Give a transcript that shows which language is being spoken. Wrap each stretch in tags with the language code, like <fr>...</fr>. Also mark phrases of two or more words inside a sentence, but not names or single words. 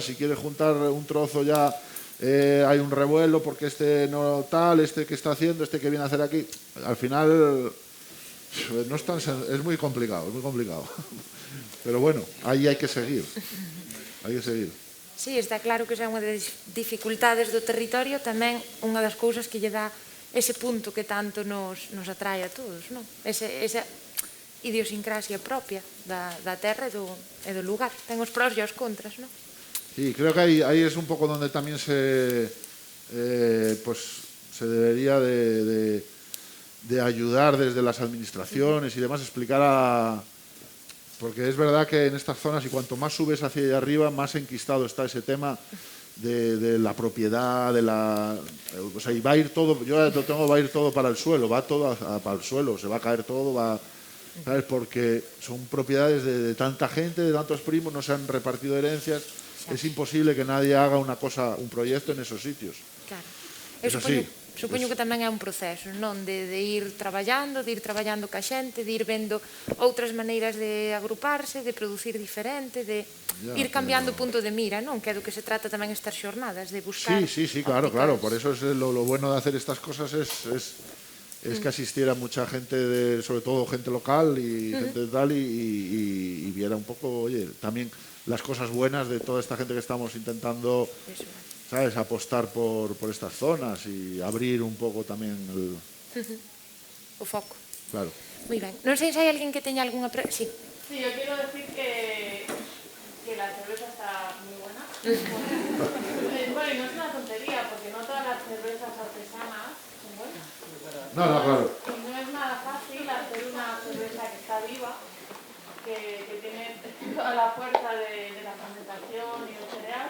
<es>Si quieres juntar un trozo ya hay un revuelo porque este no tal, este que está haciendo, este que viene a hacer aquí. Al final no es muy complicado, es muy complicado. Pero bueno, ahí hay que seguir. Hay que seguir. Sí,</es> <gl>está claro que esa é unha das dificultades do territorio, tamén unha das cousas que lle dá ese punto que tanto nos atrae a todos, non? Esa idiosincrasia propia da terra e do lugar. Ten os prós e os contras, non?</gl> <es>Sí, creo que ahí es un poco donde también se debería de ayudar desde las administraciones y demás, explicar porque es verdad que en estas zonas, y cuanto más subes hacia allá arriba, más enquistado está ese tema de la propiedad, o sea, y va a ir todo, yo lo tengo, va a ir todo para el suelo, va todo para el suelo, se va a caer todo, ¿sabes? Porque son propiedades de tanta gente, de tantos primos, no se han repartido herencias, es imposible que nadie haga un proyecto en esos sitios. Claro.</es> <gl>Supoño que tamén é un proceso, non? De ir traballando ca xente, de ir vendo outras maneiras de agruparse, de producir diferente, de ir cambiando o punto de mira, non? Que é do que se trata tamén estas xornadas, de buscar...</gl> <es>Sí, claro, por eso es lo bueno de hacer estas cosas es que asistiera mucha gente, sobre todo gente local y gente tal, y viera un poco, oye, también las cosas buenas de toda esta gente que estamos intentando... ¿Sabes? Apostar por estas zonas y abrir un poco también</es> <gl>o foco.</gl> <es>Claro. Muy bien.</es> <gl>Non sei se hai alguén que teña algunha...</gl> <es>Sí. Sí, yo quiero decir que la cerveza está muy buena. Bueno, y no es una tontería, porque no todas las cervezas artesanas son buenas. No, claro. Y no es nada fácil hacer una cerveza que está viva, que tiene toda la fuerza de la fermentación y el cereal.</es>